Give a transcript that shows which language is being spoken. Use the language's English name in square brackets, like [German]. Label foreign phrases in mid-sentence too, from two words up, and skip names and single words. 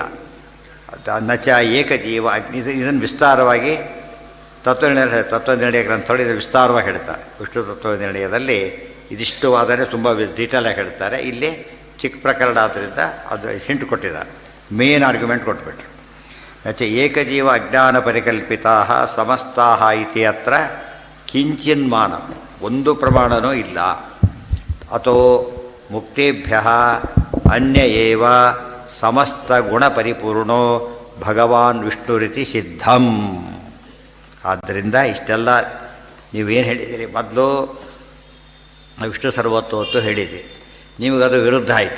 [Sanskrit] ನಚ ಏಕಜೀವ [Kannada] ಇದನ್ನು ವಿಸ್ತಾರವಾಗಿ ತತ್ವನಿರ್ಣಯ ಗ್ರಂಥಗಳು ಇದನ್ನು ವಿಸ್ತಾರವಾಗಿ ಹೇಳ್ತಾರೆ. ವಿಷ್ಣು ತತ್ವನಿರ್ಣಯದಲ್ಲಿ ಇದಿಷ್ಟು ಆದರೆ ತುಂಬ ಡೀಟೇಲಾಗಿ ಹೇಳ್ತಾರೆ. ಇಲ್ಲಿ ಚಿಕ್ಕ ಪ್ರಕರಣ ಆದ್ದರಿಂದ ಅದು ಹಿಂಟ್ ಕೊಟ್ಟಿದ್ದಾರೆ, [English] main argument [Kannada] ಕೊಟ್ಬಿಟ್ರು. [Sanskrit] ನಚ ಏಕಜೀವ ಅಜ್ಞಾನ ಪರಿಕಲ್ಪಿತಾ ಸಮಸ್ತಾ ಇತಿ ಅತ್ರ ಕಿಂಚಿನ್ಮಾನ, [Kannada] ಒಂದು ಪ್ರಮಾಣನೂ ಇಲ್ಲ. [Sanskrit] ಅಥೋ ಮುಕ್ತೇಭ್ಯ ಅನ್ಯ ಏವ ಸಮಸ್ತ ಗುಣ ಪರಿಪೂರ್ಣೋ ಭಗವಾನ್ ವಿಷ್ಣುರಿತಿ ಸಿದ್ಧಂ. [Kannada] ಆದ್ದರಿಂದ ಇಷ್ಟೆಲ್ಲ ನೀವೇನು ಹೇಳಿದ್ದೀರಿ, ಮೊದಲು ವಿಷ್ಣು ಸರ್ವೋತ್ತಮತ್ತು ಹೇಳಿದ್ವಿ, ನಿಮಗದು ವಿರುದ್ಧ ಆಯಿತು.